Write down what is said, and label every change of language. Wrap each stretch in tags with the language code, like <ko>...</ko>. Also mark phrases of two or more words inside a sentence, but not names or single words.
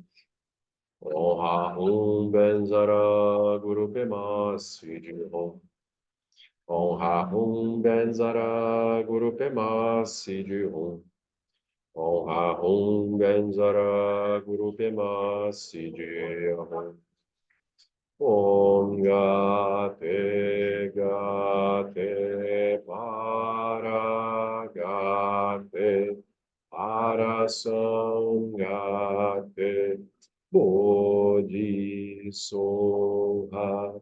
<sa>ॐ आः हूं वज्र गुरु पद्म सिद्धि हूं. ॐ आः हूं वज्र गुरु पद्म सिद्धि हूं. ॐ आः हूं वज्र गुरु पद्म सिद्धि हूं. ॐ गते गते पार गते अरसम् गते बोधिस्वाहा.</sa>